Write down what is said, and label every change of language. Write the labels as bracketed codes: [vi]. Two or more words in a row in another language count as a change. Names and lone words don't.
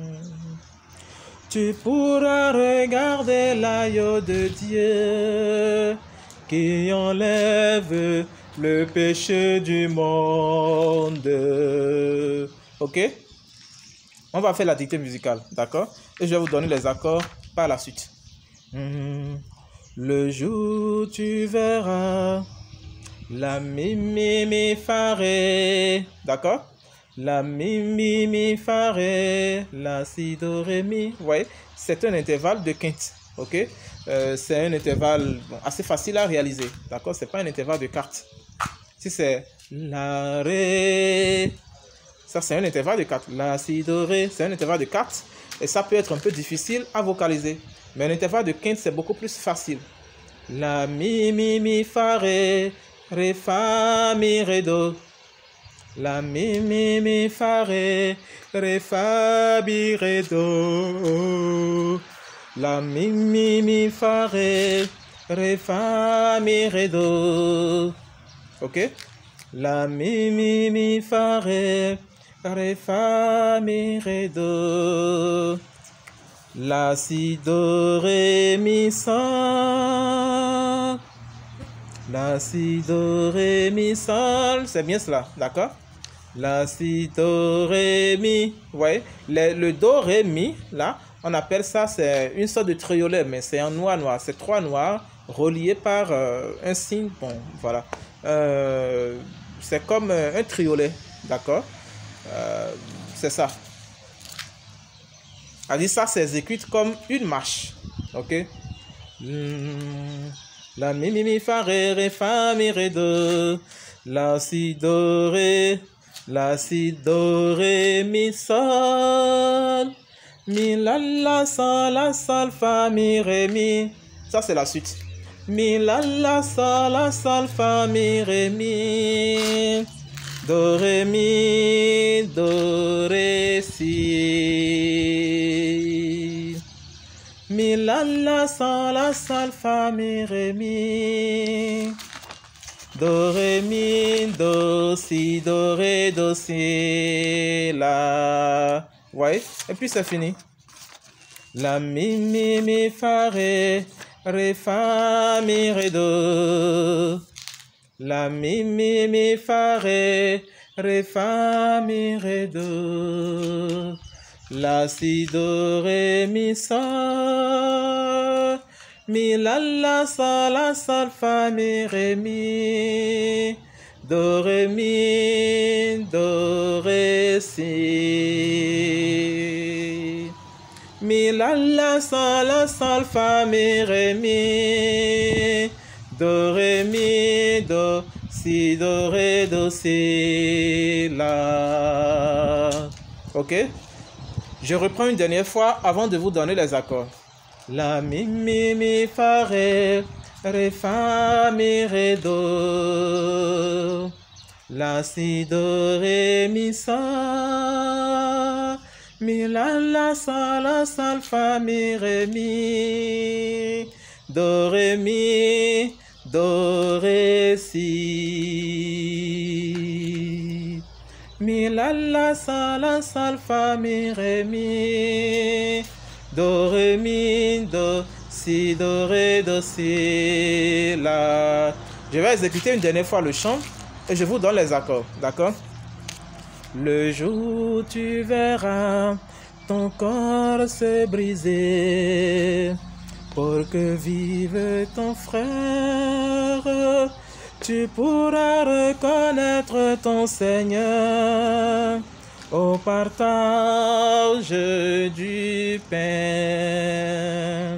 [fr] Tu pourras regarder l'agneau de Dieu qui enlève le péché du monde. Ok? On va faire la dictée musicale, d'accord? Et je vais vous donner les accords par la suite. Le jour où tu verras la mi mi mi fa ré, d'accord? La mi mi mi fa ré, la si do ré mi. Vous voyez, c'est un intervalle de quinte, ok? C'est un intervalle assez facile à réaliser, d'accord? C'est pas un intervalle de quarte. Si c'est la ré, ça c'est un intervalle de quarte. La si do ré, c'est un intervalle de quarte et ça peut être un peu difficile à vocaliser. Mais un intervalle de quinte c'est beaucoup plus facile. La mi mi mi fa ré, ré fa mi ré do. La mi mi mi fa ré, ré fa mi ré do. La mi mi mi fa ré, ré fa mi ré do. Ok? La mi mi mi fa ré, ré fa mi ré do. La si do ré mi sol. La si do ré mi sol. C'est bien cela, d'accord? La si do ré mi. Vous voyez? Le do ré mi, là, on appelle ça, c'est une sorte de triolet, mais c'est en noir noir. C'est trois noirs reliés par un signe. Bon, voilà. C'est comme un triolet, d'accord? C'est ça. Ça s'exécute comme une marche, ok? La, mi, fa, mi, ré, do. La, si, do, ré. La, si, do, ré, mi, sol. Mi, la, sol, fa, mi, ré, mi. Ça, c'est la suite. Mi, la, sol, fa, mi, ré, mi. Do, ré, mi, do, ré, si. Mi, la, sol, fa, mi, ré, mi. Do, ré, mi, do, si, do, ré, si, la. Ouais, et puis c'est fini. La, mi, fa, ré, fa, mi, ré, do. La, mi, fa, ré, fa, mi, ré, do. La, si, do, ré, mi, sol. Mi, la, sol, fa, mi, ré, mi. Do, ré, mi, do, ré, si. Mi, la, sol, fa, mi, ré, mi. Do, ré, mi, do, si, do, ré, si, la. Ok? Je reprends une dernière fois avant de vous donner les accords. La, mi, fa, ré, fa, mi, ré, do. La, si, do, ré, mi, sol. Mi, la, sol, fa, mi, ré, mi. Do, ré, mi, do, ré, si. Mi, la, sol, fa, mi, ré, mi. Do, ré, mi, do, si, la. Je vais exécuter une dernière fois le chant et je vous donne les accords, d'accord? Le jour où tu verras ton corps se briser pour que vive ton frère, tu pourras reconnaître ton Seigneur au partage du pain.